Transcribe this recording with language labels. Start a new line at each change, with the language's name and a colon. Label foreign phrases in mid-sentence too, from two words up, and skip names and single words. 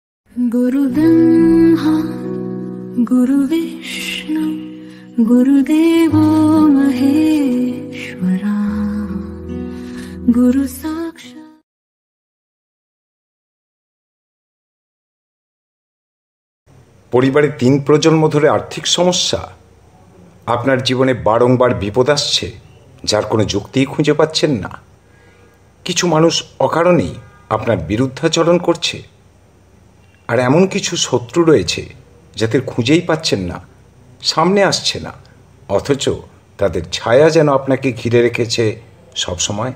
Sanskrit: गुरु ब्रह्मा गुरु विष्णु गुरुदेवो महेश्वरा गुरु साक्षात्।
Bangla: পরিবারে 3 প্রজন্ম ধরে আর্থিক সমস্যা, আপনার জীবনে বারংবার বিপদ আসছে যার কোনো যুক্তিই খুঁজে পাচ্ছেন না। কিছু মানুষ অকারণেই আপনার বিরুদ্ধাচরণ করছে, আর এমন কিছু শত্রু রয়েছে যাদের খুঁজেই পাচ্ছেন না, সামনে আসছে না, অথচ তাদের ছায়া যেন আপনাকে ঘিরে রেখেছে সবসময়।